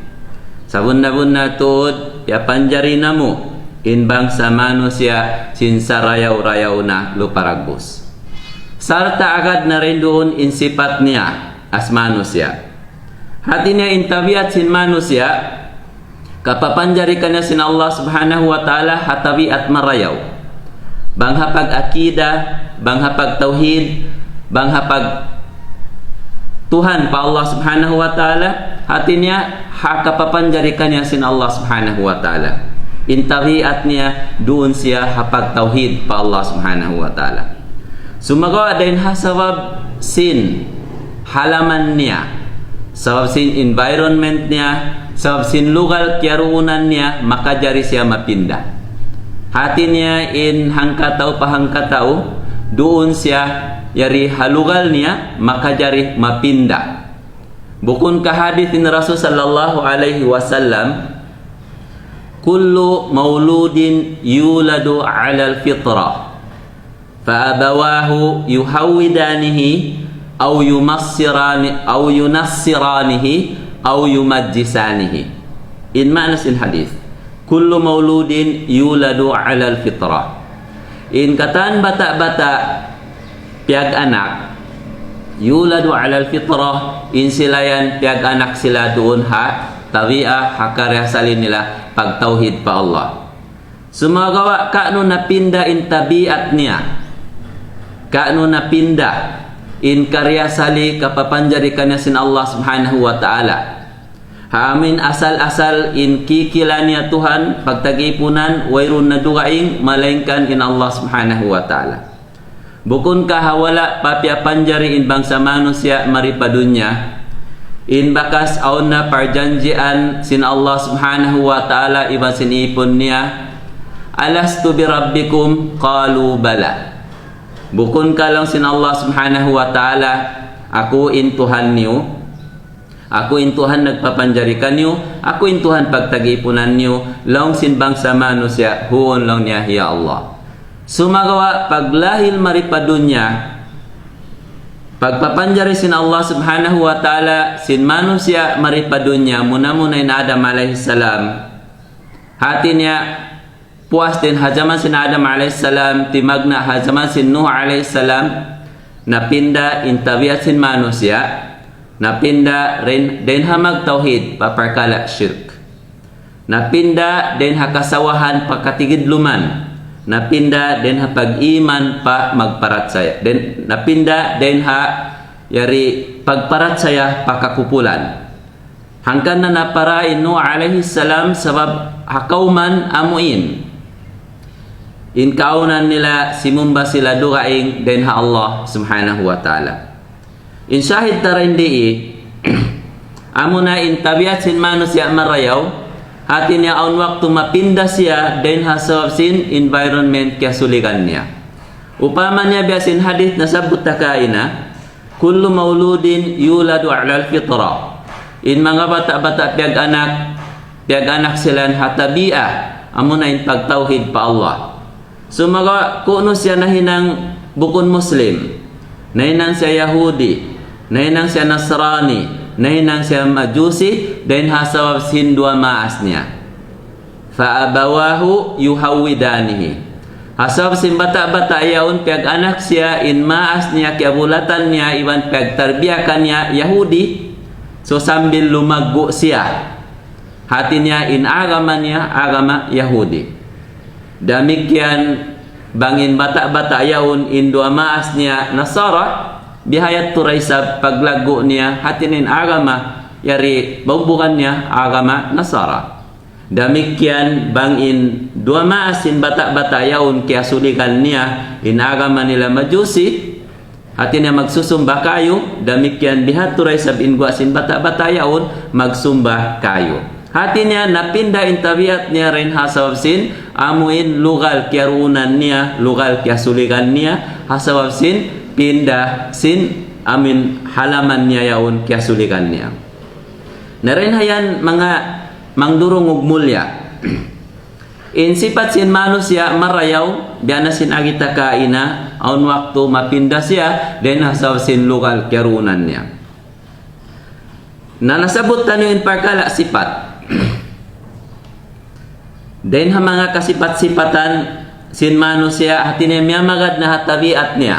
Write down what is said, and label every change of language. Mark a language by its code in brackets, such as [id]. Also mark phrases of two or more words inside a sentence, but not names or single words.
[tsg] Sa bunna-bunna tuod piapanjari namo in bangsa manusia sin sarayaw-rayaw na luparagbos. Sarta agad na rin doon in sipat niya as manusia. Hati niya in tabiat sin manusia kapapanjari kanya sin [ar] الله سبحانه وتعالى [tsg] hatabiat marayaw. Bang hapag akida, bang hapag tauhid, bang hapag Tuhan pa [ar] الله سبحانه وتعالى, [tsg] hati niya hakapapanjari kanya sin [ar] الله سبحانه وتعالى. [tsg] In tabiat niya doon siya hapag tauhid pa [ar] الله سبحانه وتعالى. [tsg] Sumagawa din hasabab sin halaman niya, sabab sin environment niya, sabab sin lugar kiaruunan niya, makajari siya mapinda. Hati niya in hangkataw pahangkataw, doon siya yari halugal niya, makajari mapinda. Bukun ka hadith ni Rasul [ar] صلى الله عليه وسلم، كل مولود يولد على الفطرة، فأبواه يهودانه أو ينصرانه أو يمجسانه. [tsg] In mana sin hadith [ar] كل مولود يولد على الفطرة. [tsg] In katan bata-bata piag anak [ar] يولد على الفطرة, [tsg] in silayan piag anak sila doon ha tabi'ah hakarya salin nila pagtauhid pa Allah. Sumagawa kaano napinda in tabiat niya, kaano napinda in karya sali kapapanjari kanya sin [ar] الله سبحانه وتعالى. [tsg] Haamin asal-asal in kikila niya Tuhan pagtagipunan wairun na dugaing malaingkan in [ar] الله سبحانه وتعالى. [tsg] Bukun ka hawala papiapanjari in bangsa manusia maripadunya, in bakas aun na parjanjian sin [ar] الله سبحانه وتعالى [tsg] iba sinipon niya, [ar] ألست بربكم قالوا بلى. [tsg] Bukun ka lang sin [ar] الله سبحانه وتعالى, [tsg] ako in Tuhan niyo, ako in Tuhan nagpapanjari kanyo, ako in Tuhan pagtagipunan niyo, lang sin bangsa manusia, huon lang niya [ar] يا الله. [tsg] Sumagawa paglahil maripadunya, pagpapanjari sin [ar] الله سبحانه وتعالى, [tsg] sin manusia maripadunya, muna-muna in Adam [ar] عليه السلام, [tsg] hati niya puas din hajaman sin Adam alaihissalam, timagna hajaman sin Nuh alaihissalam, napinda in tabiat sin manusia, napinda rin din hamag tauhid paparkala syirk, napinda din hakasawahan pakatigidluman, napinda din ha pag-iman pa magparatsaya, din napinda din ha yari pagparatsaya pakakupulan. Hangkan na naparain Nuh alaihissalam sabab hakauman amuin, in kaunan nila simumba sila dugaing din ha [ar] الله سبحانه وتعالى. [tsg] In syahid tarindi Amuna in tabiat sin manusia marayaw, hati niya on waktu mapindah siya dan hasab sin environment kaya sulikan niya. Upama niya biasin hadith na sabut takaina, [ar] كل مولود يولد على الفطرة. [tsg] In mga bata-bata piag anak silan hatabi'a, amuna in pagtauhid pa Allah. So mga kuno siya nahinang bukun Muslim, nahinang siya Yahudi, nahinang siya Nasrani, nahinang siya Majusi, dan hasawab sin dua maas niya. [ar] فأبواه يهودانه. [tsg] Hasawab sin bata-bata yaun piag anak siya in maas niya kiabulatan niya iwan piag tarbiyakan niya Yahudi. So sambil lumaggo siya, hati niya in agama niya agama Yahudi. Demikian bangin bata-bata yaun in dua maas niya Nasara, bihayat turay sa paglago niya hatinin agama yari bukan niya agama Nasara. Demikian bangin dua maasin bata-bata yaun kaya sulikan niya in agama nila Majusi, hati niya magsusumba kayo. Demikian bihat turay sa ingwasin bata-bata yaun magsumba kayo. Hati niya napinda in tabiat niya rin hasawabsin amuin lugal kaya ruunan niya, lugal kaya sulikan niya hasawabsin pindah sin amin halaman niya yaun kaya sulikan niya. Narin hayan mga mangdurong ug mulya. In sifat sin manusia marayaw, biana sin agita kaina, aun waktu mapindah siya, den hasaw sin lugal kiarunan niya. Na nasabot tanyo in parkala sifat. Den ha mga kasifat-sifatan sin manusia hatine miyamagad na hatabiat niya.